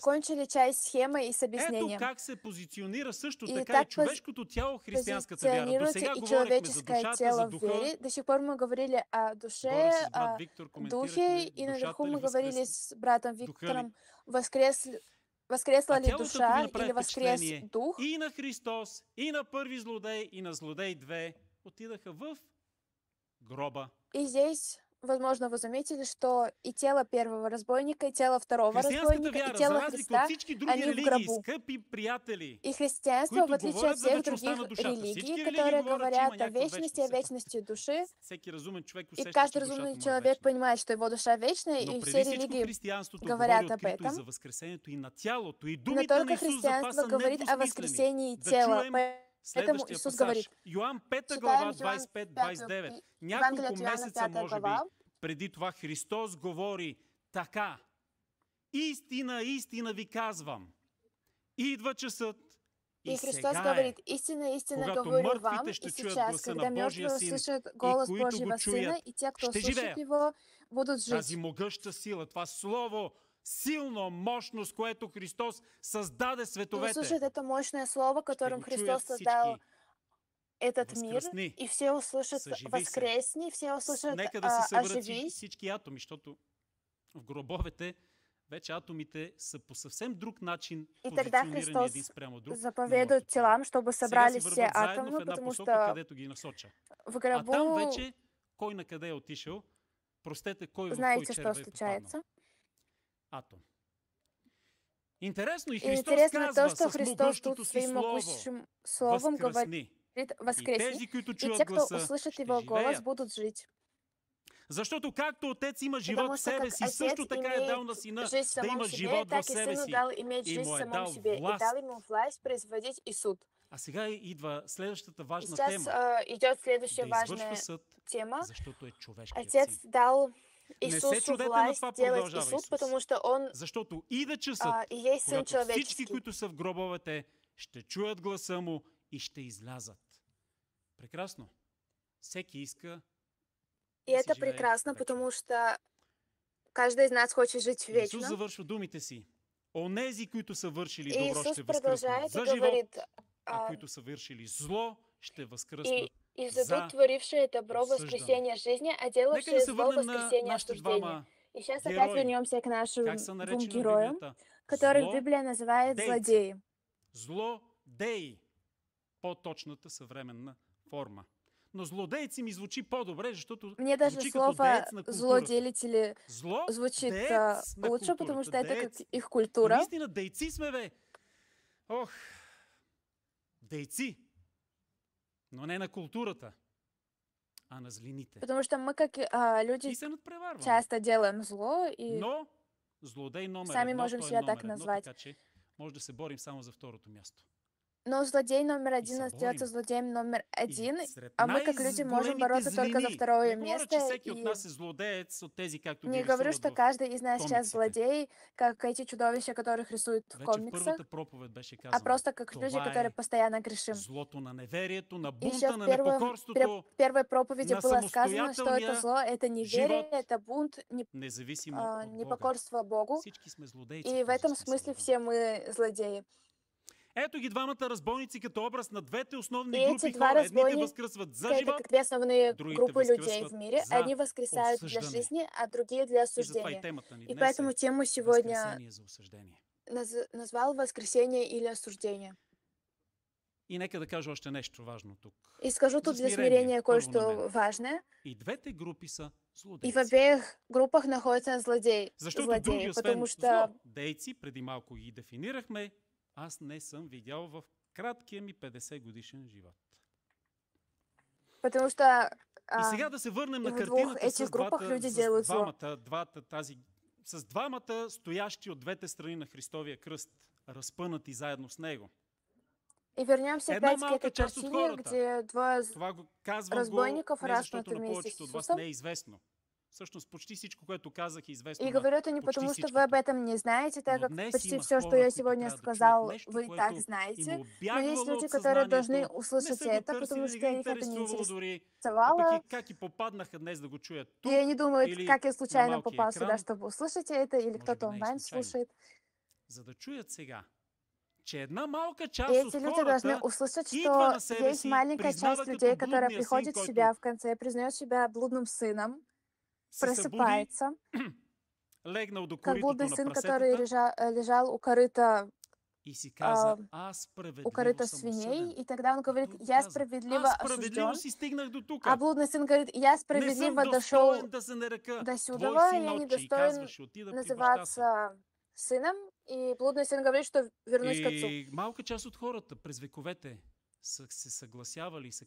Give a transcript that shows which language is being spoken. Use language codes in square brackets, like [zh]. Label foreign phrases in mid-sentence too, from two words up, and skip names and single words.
[ru] Закончили часть схемы и с [bg] Ето [ru] объяснением. [bg] как се позиционира също [ru] И [bg] така и [ru] так [bg] човешкото тяло в християнската вяра. До [ru] Позиционируется [bg] сега и говорихме за [ru] человеческое [bg] душата, [ru] тело [bg] за [ru] в [bg] духа. [ru] вере. До сих пор мы говорили о душе, [bg] Горе с брат [ru] о [bg] Виктор [ru] духе, [bg] коментирахме [ru] и наверху [bg] душата ли [ru] мы говорили [bg] възкрес... [ru] с братом [bg] духа ли. [ru] Виктором, воскресла [bg] А [ru] ли [bg] тялото, ако ви [ru] душа [bg] направи [ru] или воскрес [bg] впечатление, [ru] дух. [bg] и на Христос, и на първи злодей, и на злодей 2 отидаха в гроба. [ru] И здесь, возможно, вы заметили, что и тело первого разбойника, и тело второго [bg] Християнската [ru] разбойника, и [bg] вяра, за [ru] тело [bg] разлика от [ru] Христа, [bg] всички други [ru] они в [bg] религии, [ru] гробу. [bg] скъпи приятели, [ru] И христианство, [bg] които [ru] в отличие [bg] говорят [ru] от [bg] за [ru] всех [bg] вечността на [ru] других [bg] душата. [ru] религий, [bg] Всички [ru] которые [bg] религии говорят, че има [ru] говорят о [bg] някаква [ru] вечности, о [bg] вечност. [ru] вечности души, [bg] Всеки разумен човек [ru] и [bg] усеща, [ru] каждый [bg] че душата [ru] разумный [bg] му е [ru] человек [bg] вечна. [ru] понимает, что его душа вечная, [bg] Но [ru] и [bg] преди [ru] все [bg] всичко [ru] религии [bg] християнството [ru] говорят [bg] говори [ru] об [bg] открито и [ru] этом. [bg] за възкресението и на тялото. [ru] И [bg] Но думите [ru] только [bg] на Исус за това [ru] христианство [bg] са [ru] говорит о [bg] недвусмислени. [ru] воскресении [bg] Да [ru] тела, [bg] чуем [ru] Этому [bg] следващия [ru] Иисус [bg] пасаж. [ru] говорит. [bg] Йоан 5 [ru] Читаем [bg] глава [ru] Иоанн [bg] 25-29. [ru] 5, [bg] Няколко [ru] Евангелие от Иоанна [bg] месеца, [ru] 5 [bg] може би, [ru] глава. [bg] преди това Христос говори така. Истина, истина ви казвам. Идва часът [ru] И [bg] и [ru] Христос [bg] сега [ru] говорит, истина, истина [bg] когато [ru] говорю вам, [bg] мъртвите [ru] и [bg] ще чуят [ru] сейчас, [bg] гласа [ru] когда [bg] на Божия [ru] мертвые [bg] син [ru] услышат [bg] и [ru] голос [bg] които го [ru] Божьего Сына, [bg] чуят, [ru] и те, кто [bg] ще [ru] услышат [bg] живеят. [ru] Его, будут [bg] Тази [ru] жить. [bg] могъща сила, това слово, силно, мощно, с което Христос създаде [ru] И [bg] световете, [ru] услышат это мощное слово, [bg] ще [ru] которым [bg] го [ru] Христос [bg] чуят [ru] создал [bg] всички [ru] этот мир, [bg] възкръсни. [ru] и все услышат [bg] Съживи се. [ru] воскресни, все услышат [bg] Нека да се съберат [ru] оживись. [bg] всички атоми, защото в гробовете вече атомите са по съвсем друг начин [ru] И тогда [bg] позиционирани [ru] Христос [bg] един спрямо друг. на [ru] заповедует [bg] мъртвите. [ru] телам, чтобы [bg] Сега си [ru] собрались все [bg] върват заедно в [ru] атомы, [bg] една [ru] потому [bg] посока, [ru] что [bg] където ги насоча. [ru] в [bg] А там [ru] гробу [bg] вече кой на къде е отишъл, простете, кой в кой [ru] знаете, [bg] червей [ru] что [bg] е попаднал. [ru] случается. [bg] Атом. Интересно, и [ru] И [bg] Христос [ru] интересно то, [bg] казва [ru] что [bg] с [ru] Христос [bg] могъщото [ru] тут [bg] си [ru] своим [bg] слово, [ru] могущим словом говорит [bg] възкръсни. И [ru] воскресни, [bg] тези, които [ru] и чуят те, кто [bg] гласа, [ru] услышат [bg] ще [ru] Его голос, [bg] живеят. [ru] будут жить. [bg] Защото както Отец има живот [ru] Потому [bg] в [ru] что [bg] себе [ru] как [bg] си, [ru] Отец [bg] също така е дал на [ru] имеет [bg] Сина [ru] жизнь в [bg] да [ru] самом [bg] има [ru] себе, [bg] живот в [ru] так и [bg] себе [ru] Сыну [bg] си. [ru] дал иметь [bg] И [ru] жизнь [bg] му [ru] в [bg] е [ru] самом [bg] дал [ru] себе, и [bg] власт. [ru] дал ему власть производить и суд. [bg] А сега идва следващата [ru] И [bg] важна [ru] сейчас [bg] тема. [ru] идет следующая [bg] Да извършва [ru] важная [bg] съд, [ru] тема. [bg] защото е човешкият [ru] Отец [bg] син. [ru] дал [bg] Не се [ru] Иисусу [bg] чудете на [ru] власть [bg] това, [ru] делать и [bg] продължава [ru] суд, [bg] Исус. [ru] потому что Он [bg] Защото иде часът, [ru] и есть Сын [bg] когато всички, [ru] человеческий. [bg] които са в гробовете, ще чуят гласа му и ще излязат. Прекрасно. Всеки иска [ru] И [bg] да си [ru] это [bg] живее [ru] прекрасно, [bg] вечно. [ru] потому что каждый из нас хочет жить [bg] И Исус [ru] вечно. [bg] завършва думите си. Онези, които са вършили [ru] И [bg] добро, [ru] Иисус [bg] ще възкръснат [ru] продолжает [bg] за [ru] и [bg] живот, [ru] говорит, [bg] а които са вършили зло, ще [ru] и [bg] възкръснат. [ru] издадут творившие добро [bg] осуждане. [ru] воскресение жизни, а [bg] Нека [ru] делавшие [bg] да се [ru] зло [bg] върнем на [ru] воскресение [bg] нашите [ru] осуждения. [bg] двама [ru] И сейчас опять [bg] герои. [ru] вернемся к нашим [bg] Как са [ru] двум [bg] наречени в [ru] героям, [bg] Библията? [ru] которых [bg] Зло, [ru] Библия называет [bg] дейци. [ru] злодеи. [bg] Злодеи. По-точната съвременна форма. Но злодейци ми звучи по-добре, защото [ru] Мне даже [bg] звучи като [ru] слово [bg] деец на културата. [ru] злоделители [bg] Зло, [ru] звучит [bg] деец на [ru] лучше, потому [bg] културата. [ru] что это [bg] Деец. [ru] как их [bg] Но [ru] культура. [bg] наистина дейци сме, бе. Ох, дейци. Но не на културата, а на злините. [ru] Потому что мы, как люди, [bg] И се надпреварваме. [ru] часто делаем зло, и [bg] Но злодей номер [ru] сами [bg] едно, [ru] можем [bg] той е [ru] себя [bg] номер [ru] так [bg] едно, [ru] назвать. [bg] така че може да се борим само за второто място. [ru] Но злодей номер один [bg] се [ru] остается [bg] борим. [ru] злодеем номер один, [bg] И сред [ru] а мы, как люди, можем [bg] най-големите [ru] бороться только за [bg] злини. [ru] второе [bg] Не говоря, че [ru] место. [bg] всеки от [ru] И [bg] нас е злодеец от тези, както ги [ru] не говорю, [bg] рисуват [ru] что [bg] в [ru] каждый из нас сейчас [bg] комиксите. [ru] злодей, как эти чудовища, которых рисуют в [bg] Вече в [ru] комиксах, [bg] първата проповед беше [ru] а [bg] казано. [ru] просто как люди, [bg] Това [ru] которые [bg] е [ru] постоянно грешим. [bg] злото на неверието, на [ru] И еще [bg] бунта, [ru] в [bg] на [ru] первой [bg] непокорството, [ru] проповеди [bg] на [ru] было сказано, что это [bg] самостоятелния [ru] зло, это неверие, [bg] живот, [ru] это бунт, [bg] независимо от Бога. [ru] непокорство Богу. [bg] Всички сме злодейци. [ru] И [bg] в [ru] в этом [bg] този смисъл [ru] смысле [bg] на [ru] все мы злодеи. [bg] Ето ги двамата разбойници като образ на двете основни [ru] И [bg] групи [ru] эти два [bg] хора. Едните [ru] разбойника [bg] възкръсват за [ru] Это [bg] живот [ru] как две основные [bg] другите [ru] группы людей [bg] възкръсват [ru] в мире. [bg] за [ru] Одни воскресают для [bg] осъждане. [ru] жизни, а другие для [bg] И затова и [ru] осуждения. [bg] темата ни [ru] И [bg] днес [ru] поэтому [bg] е [ru] тему сегодня [bg] възкресение за осъждение. [ru] назвал воскресение или осуждение. [bg] И нека да кажа още нещо важно тук. [ru] И скажу [bg] За [ru] тут для [bg] смирение, [ru] смирения [bg] първо на [ru] кое-что [bg] мен. [ru] важное. [bg] И двете групи са [ru] И в [bg] злодейци. [ru] обеих группах находятся [bg] Защото други, [ru] злодеи, [bg] освен [ru] потому что [bg] злодейци, преди малко ги дефинирахме, аз не съм видял в краткия ми 50 годишен живот. И сега да се върнем на [ru] в двух [bg] картината [ru] этих [bg] с [ru] группах [bg] двата, [ru] люди [bg] с [ru] делают зло. [bg] с двамата стоящи от двете страни на Христовия кръст, разпънати заедно с него. [ru] И вернемся [bg] Една [ru] опять к [bg] малка [ru] этой [bg] част от [ru] картине, [bg] хората. [ru] где двое [bg] Това го казвам [ru] разбойников [bg] не защото [ru] разпнуты [bg] на [ru] вместе [bg] повечето [ru] с [bg] от вас [ru] Иисусом. [bg] не е известно. Всъщност почти всичко, което казах, е известно [ru] И [bg] на [ru] говорю это не [bg] почти [ru] потому, что вы [bg] всичките. [ru] об этом не знаете, так [bg] Но [ru] как [bg] днес [ru] почти [bg] има [ru] все, что [bg] хора, [ru] я [bg] които [ru] сегодня [bg] трябва да чуят [ru] сказал, [bg] нещо, [ru] вы и [bg] което [ru] так [bg] им [ru] знаете. Но есть [bg] обягвало [ru] люди, [bg] от [ru] которые должны [bg] съзнанието, не [ru] услышать [bg] са го [ru] это, [bg] търсили, [ru] потому [bg] не [ru] что [bg] ги [ru] их это не [bg] интересувало дори, а пък [ru] интересовало. [bg] и как и попаднаха днес да го чуят [ru] И [bg] тук, [ru] они думают, [bg] или [ru] как я [bg] на [ru] случайно [bg] малкия [ru] попал сюда, [bg] екран, [ru] чтобы услышать это, или [bg] може [ru] кто-то [bg] би не и [ru] онлайн [bg] случайно. [ru] слушает. [bg] За да чуят сега, че една малка [ru] И [bg] част от [ru] эти люди должны [bg] хората [ru] услышать, [bg] идва [ru] что [bg] на себе [ru] есть [bg] си, [ru] маленькая [bg] признава [ru] часть [bg] като [ru] людей, которая [bg] блудния син, [ru] приходит в [bg] който [ru] себя в конце, признает себя блудным сыном, [bg] се събуди, [ru] просыпается, [bg] легнал до [ru] как [bg] коритото [ru] блудный [bg] на [ru] сын, который [bg] прасетата [ru] лежал у корыта [bg] и си каза, аз [ru] у [bg] справедливо [ru] корыта [bg] съм [ru] свиней, [bg] осъден. [ru] и тогда он говорит, [bg] Той го [ru] я [bg] каза, [ru] справедливо [bg] аз справедливо [ru] осужден, [bg] си стигнах до тук. [ru] а блудный сын говорит, я [bg] Не съм [ru] справедливо дошел [bg] достоен да се нарека [ru] до [bg] твой [ru] сюда, [bg] син [ru] я [bg] отче. И [ru] недостоин [bg] казваше, отида при баща си. [ru] называться сыном, и блудный сын говорит, что вернусь к отцу. [bg] И малка част от хората през вековете са се съгласявали и са